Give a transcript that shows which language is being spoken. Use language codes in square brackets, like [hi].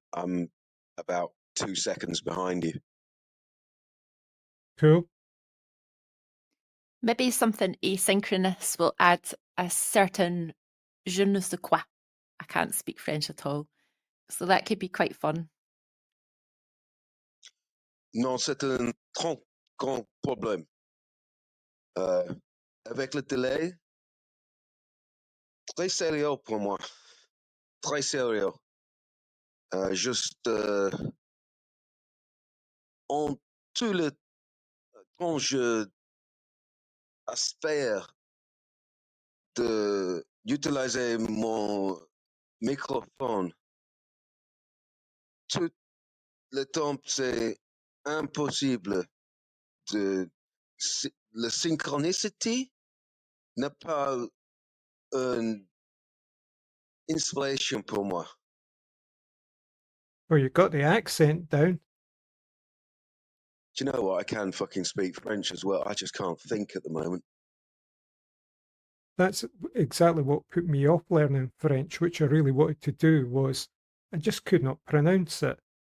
[en] I'm about 2 seconds behind you. Cool. Maybe something asynchronous will add a certain je ne sais quoi. I can't speak French at all. So that could be quite fun. [fr] Non, c'est un trop grand problème. Avec le délai, très sérieux pour moi. Très sérieux. Juste en tout le temps, je espère d'utiliser mon microphone. Tout le temps, c'est impossible. La synchronicity n'est pas une inspiration pour moi. [en] Well, you got the accent down. Do you know what? I can fucking speak French as well. I just can't think at the moment. That's exactly what put me off learning French, which I really wanted to do, was I just could not pronounce it.